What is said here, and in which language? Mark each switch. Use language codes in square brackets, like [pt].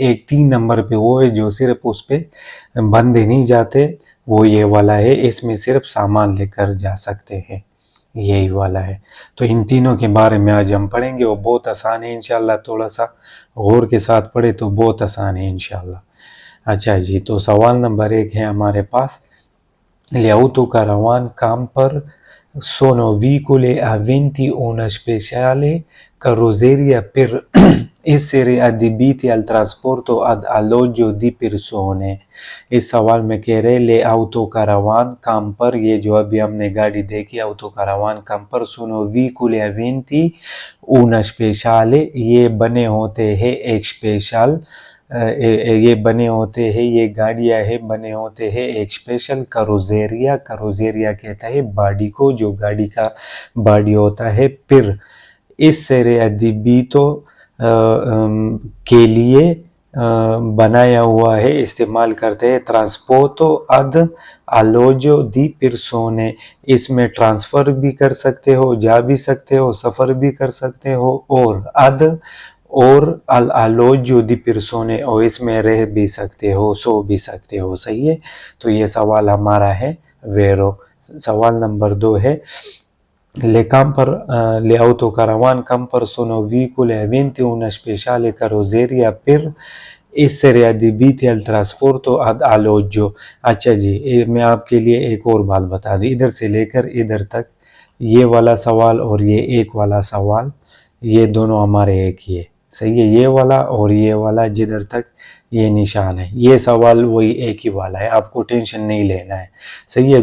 [hi] एक 3 नंबर पे वो है जो सिर्फ उस पे बंदे नहीं जाते, वो ये वाला है। इसमें सिर्फ सामान लेकर जा सकते हैं, यही वाला है। तो इन तीनों के बारे में आज हम पढ़ेंगे। वो बहुत आसान है इंशाल्लाह, थोड़ा सा गौर के साथ पढ़े तो बहुत आसान है इंशाल्लाह। अच्छा जी, तो सवाल नंबर 1 है हमारे पास, [it] l'autocaravane camper sono veicoli aventi una speciale carrozzeria per essere adibiti al trasporto ad alloggio di persone। [hi] इस सवाल में कह रहे ले ऑटोकारावान कैंपर, ये जो अभी हमने गाड़ी देखी ऑटोकारावान कैंपर, सोनो [it] veicoli aventi una speciale, [hi] ये बने होते हैं एक स्पेशल, ये बने होते हैं, ये गाड़ियाँ है बने होते हैं एक स्पेशल करोजेरिया। करोजेरिया कहता है बॉडी को, जो गाड़ी का बॉडी होता है। फिर इस सेरे अदिबीतो के लिए बनाया हुआ है, इस्तेमाल करते हैं। ट्रांसपोर्टो अद अलोजो दी पिरसोने, इसमें ट्रांसफ़र भी कर सकते हो, जा भी सकते हो, सफ़र भी कर सकते हो। और अद और अल अलोजो दी पिरसोने, और इसमें रह भी सकते हो, सो भी सकते हो। सही है। तो ये सवाल हमारा है वेरो। सवाल नंबर 2 है, [it] le autocaravan camper sono veicoli aventi una speciale carrozzeria per essere adibiti al trasporto ad alloggio। [hi] अच्छा जी, मैं आपके लिए एक और बात बता दूं, इधर से लेकर इधर तक ये वाला सवाल और ये एक वाला सवाल, ये दोनों हमारे एक ही है। सही है। ये वाला और ये वाला जिधर तक ये निशान है, ये सवाल वही एक ही वाला है, आपको टेंशन नहीं लेना है। सही है।